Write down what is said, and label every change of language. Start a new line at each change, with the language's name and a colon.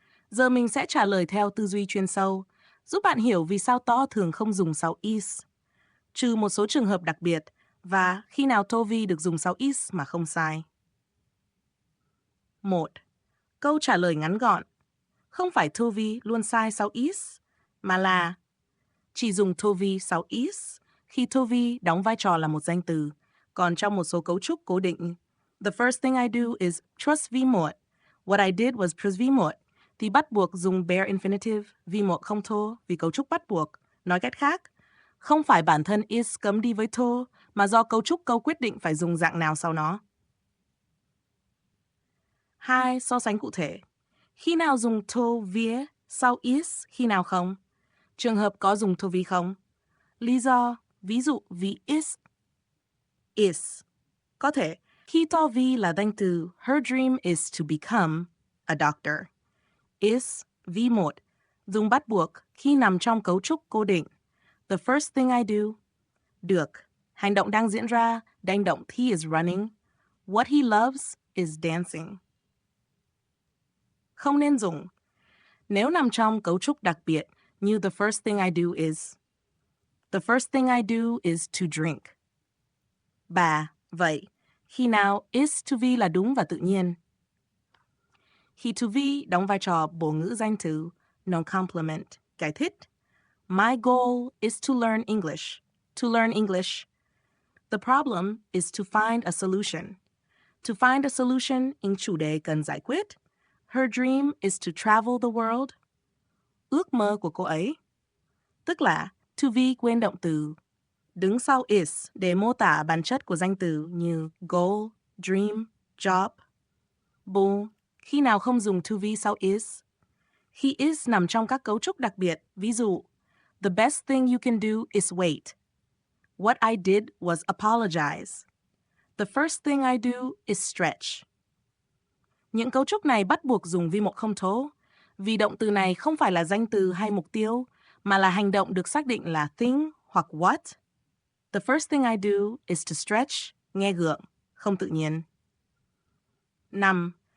Vietnamese: Giờ mình sẽ trả lời theo tư duy chuyên sâu, giúp bạn hiểu vì sao to thường không dùng sau is, trừ một số trường hợp đặc biệt, và khi nào to be được dùng sau is mà không sai. 1. Câu trả lời ngắn gọn. Không phải to be luôn sai sau is, mà là chỉ dùng to be sau is khi to be đóng vai trò là một danh từ, còn trong một số cấu trúc cố định.
English: The first thing I do is plus V1. What I did was plus V1.
Vietnamese: Thì bắt buộc dùng bare infinitive, V1 không to vì cấu trúc bắt buộc. Nói cách khác, không phải bản thân is cấm đi với to, mà do cấu trúc câu quyết định phải dùng dạng nào sau nó. 2. So sánh cụ thể. Khi nào dùng to vía sau is, khi nào không? Trường hợp có dùng to be không? Lý do, ví dụ vì is. Có thể, khi
English: to be
Vietnamese: là danh từ,
English: her dream is to become a doctor.
Vietnamese: Is, V1, dùng bắt buộc khi nằm trong cấu trúc cố định.
English: The first thing I do.
Vietnamese: Được, hành động đang diễn ra, hành động
English: he is running. What he loves is dancing.
Vietnamese: Không nên dùng. Nếu nằm trong cấu trúc đặc biệt như
English: the first thing I do is. The first thing I do is to drink. 3.
Vietnamese: Vậy, khi nào is to be là đúng và tự nhiên? He to be đóng vai trò bổ ngữ danh từ, non-complement, giải thích.
English: My goal is to learn English. To learn English. The problem is to find a solution. To find a solution in
Vietnamese: chủ đề cần giải quyết.
English: Her dream is to travel the world.
Vietnamese: Ước mơ của cô ấy. Tức là to be quên động từ, đứng sau is để mô tả bản chất của danh từ như goal, dream, job. 4. Khi nào không dùng to be sau is? Khi is nằm trong các cấu trúc đặc biệt, ví dụ,
English: the best thing you can do is wait. What I did was apologize. The first thing I do is stretch.
Vietnamese: Những cấu trúc này bắt buộc dùng vi một không tố, vì động từ này không phải là danh từ hay mục tiêu, mà là hành động được xác định là thing hoặc what.
English: The first thing I do is to stretch,
Vietnamese: nghe gượng, không tự nhiên.
English: 5.